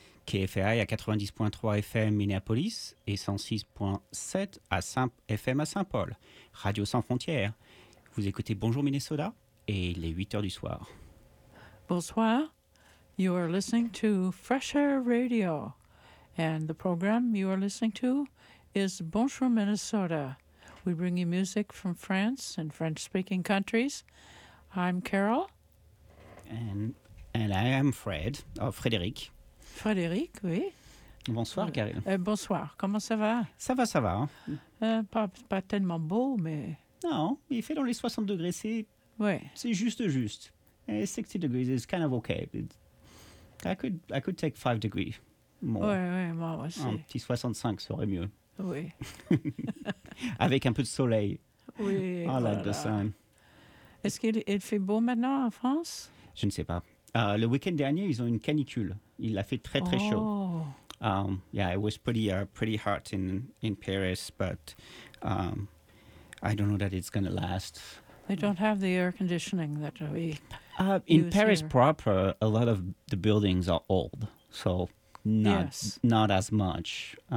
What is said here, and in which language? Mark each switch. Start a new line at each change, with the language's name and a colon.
French: KFAI à 90.3 FM Minneapolis et 106.7 FM à Saint-Paul. Radio sans frontières. Vous écoutez Bonjour Minnesota et il est 8h du soir.
English: Bonsoir. You are listening to Fresh Air Radio. And the program you are listening to is Bonjour Minnesota. We bring you music from France and French-speaking countries. I'm Carol. And I am Fred, oh, Frédéric.
French: Frédéric, oui. Bonsoir, Karine. Bonsoir, comment ça va? Ça va, ça va. Pas tellement beau, mais... Non, il fait dans les 60 degrés, c'est juste juste. Et 60 degrés
English: is kind of okay. I could take 5 degrees more.
French: Oui, oui, moi aussi. Un petit 65 serait mieux. Oui. Avec un peu de soleil. Oui,
English: I like the sun.
French: Est-ce qu'il fait beau maintenant en France? Je ne sais pas. Le week-end dernier, ils ont une canicule. Il a fait très très chaud.
English: It was pretty hot in Paris, but I don't know that it's going to last. They don't have the air conditioning that we In Paris here. Proper, a lot of the buildings are old, so not as much.